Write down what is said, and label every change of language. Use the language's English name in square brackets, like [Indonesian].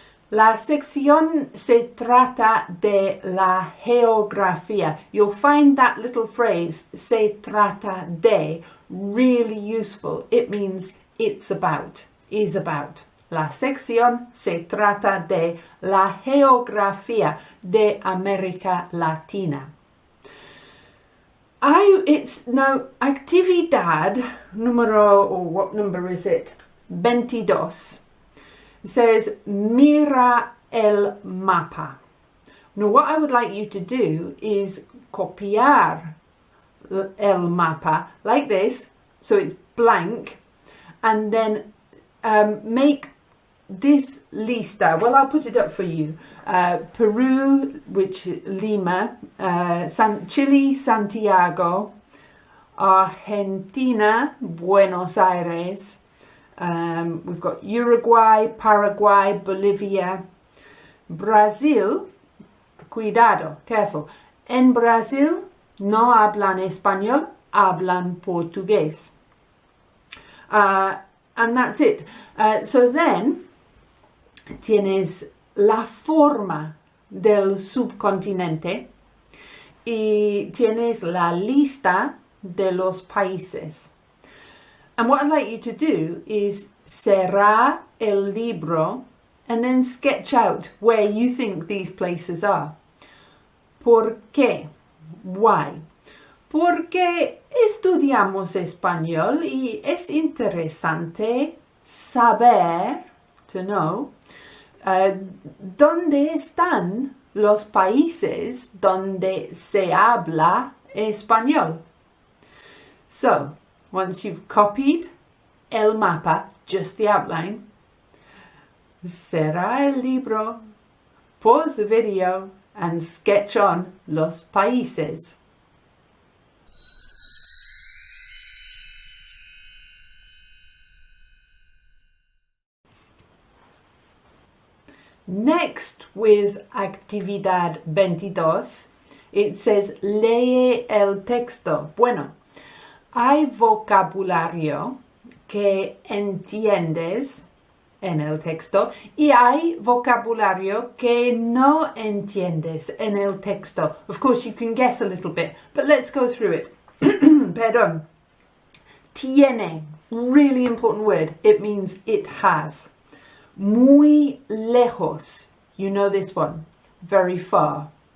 [Spanish] La sección se trata de la geografía. [English] You'll find that little phrase, se trata de, really useful. It means it's about, is about. [Spanish] La sección se trata de la geografía de América Latina. [English] It's now [Spanish] actividad número, [English] or what number is it? 22. It says, [Spanish] mira el mapa. [English] Now what I would like you to do is [Spanish] copiar el mapa [English] like this, so it's blank, and then make this lista. Well, I'll put it up for you. Peru, which Lima, Chile, Santiago, Argentina, Buenos Aires. We've got Uruguay, Paraguay, Bolivia, Brazil. [Spanish] Cuidado, careful. En Brazil no hablan español, hablan portugués. [English] And that's it. So then [Spanish] tienes la forma del subcontinente y tienes la lista de los países. [English] And what I'd like you to do is [Spanish] cerrar el libro [English] and then sketch out where you think these places are. [Spanish] ¿Por qué? [English] Why? [Spanish] Porque estudiamos español y es interesante saber, [English] to know, [Spanish] dónde están los países donde se habla español. [English] So, once you've copied [Spanish] el mapa, [English] just the outline, [Spanish] cerrar el libro, [English] pause the video and sketch on [Spanish] los países. [English] Next, with actividad 22, it says [Spanish] lee el texto. Bueno, hay vocabulario que entiendes en el texto y hay vocabulario que no entiendes en el texto. [English] Of course, you can guess a little bit, but let's go through it. [Spanish] Perdón. [English] Tiene, really important word. It means it has. [Spanish] Muy lejos, [English] you know this one, very far.